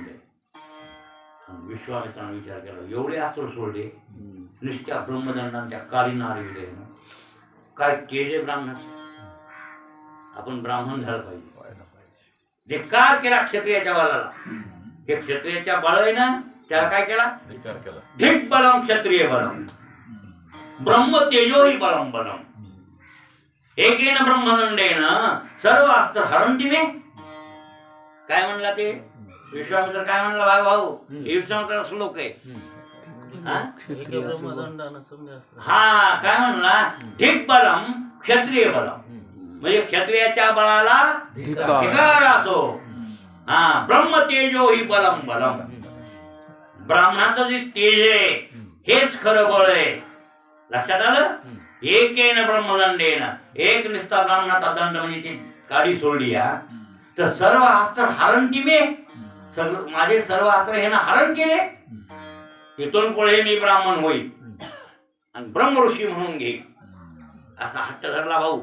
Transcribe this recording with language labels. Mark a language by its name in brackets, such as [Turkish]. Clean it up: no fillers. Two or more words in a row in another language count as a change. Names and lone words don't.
[Marathi] विश्वामित्राने विचार केला, एवढे अस्त्र सोडले, नुसत्या ब्रह्मदंडांच्या काळीनं आरविले. काय केले ब्राह्मण? आपण ब्राह्मण झालं पाहिजे. धिक्कार केला क्षत्रियाच्या बळाला. हे क्षत्रियाच्या बळ आहे ना, त्याला काय केला? [Sanskrit] धिक बलम क्षत्रिय बलम ब्रह्म तेजोही बलम बलम एकेन ब्रह्मदंडेन सर्व अस्त्र हरंतीने. [Marathi] काय म्हणला ते विश्वामित्र? काय म्हणला भाऊ? विश्वामित्र श्लोक आहे. हा काय म्हणला? [Sanskrit] धिक बलम क्षत्रिय बलम, [Marathi] म्हणजे क्षत्रियाच्या बळाला धिक्कार असो. [Sanskrit] हा ब्रह्म तेजो ही बलम बलम. [Marathi] ब्राह्मणाचं जे तेज आहे हेच खरं बळ आहे. लक्षात आलं? [Sanskrit] एकेन ब्रह्मदंडेन, [Marathi] एक निस्ता ब्राह्मणाचा दंड म्हणजे ती काडी सोडली तर [Sanskrit] सर्व अस्त्र हरणती मे. [Marathi] माझे सर्व अस्त्र हे ना हरण केले. इथून पुढे मी ब्राह्मण होईल आणि ब्रह्म ऋषी म्हणून घेईल असा हट्ट धरला भाऊ.